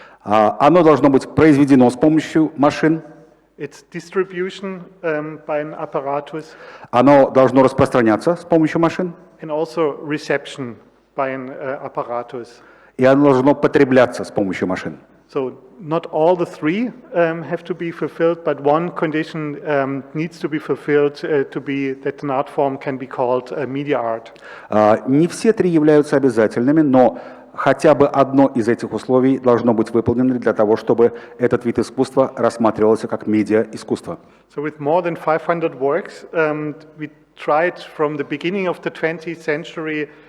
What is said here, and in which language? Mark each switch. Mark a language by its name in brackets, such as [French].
[Russian] Оно должно быть произведено с помощью машин. [English] It's distribution by an apparatus. [Russian] Оно должно распространяться с помощью машин. [English] And also reception by an apparatus. [Russian] И оно должно потребляться с помощью машин. [English] So not all the three have to be fulfilled, but one condition needs to be fulfilled to be that an art form can be called media art. [Russian] Не все три являются обязательными, но хотя бы одно из этих условий должно быть выполнено для того, чтобы этот вид искусства рассматривался как медиа-искусство. [English] So with more than 500 works, we tried from the beginning of the 20th century